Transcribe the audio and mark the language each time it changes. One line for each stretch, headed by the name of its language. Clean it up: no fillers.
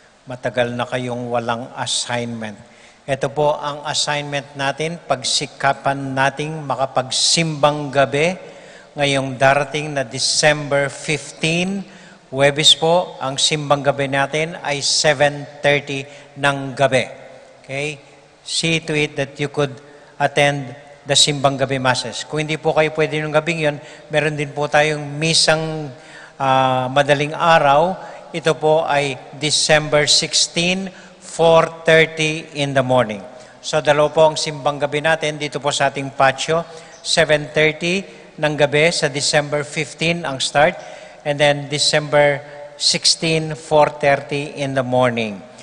Filipino: Matagal na kayong walang assignment. Ito po ang assignment natin, pagsikapan nating makapagsimbang gabi ngayong darating na December 15. Huwebes po, ang simbang gabi natin ay 7:30 ng gabi. Okay?
English: See to it that you could attend the simbang gabi masses.
Filipino: Kung hindi po kayo pwede ng gabing yon, meron din po tayong misang madaling araw. Ito po ay December 16, 4:30 in the morning. So dalawa po ang simbang gabi natin dito po sa ating patio. 7:30 ng gabi sa December 15 ang start.
English: And then December 16, 4:30 in the morning.